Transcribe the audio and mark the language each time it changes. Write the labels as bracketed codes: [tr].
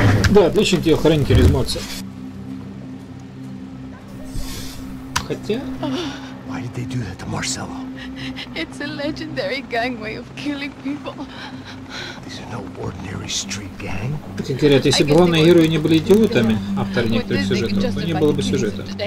[ru] Да, отличный телохранитель из Морса. Хотя... [en] Why did they do that to Marcello? It's a legendary gang way of killing people. These are no ordinary street gang. [ru] Как говорят, если бы главные герои не были идиотами, авторы некоторых сюжетов, то не было бы сюжета.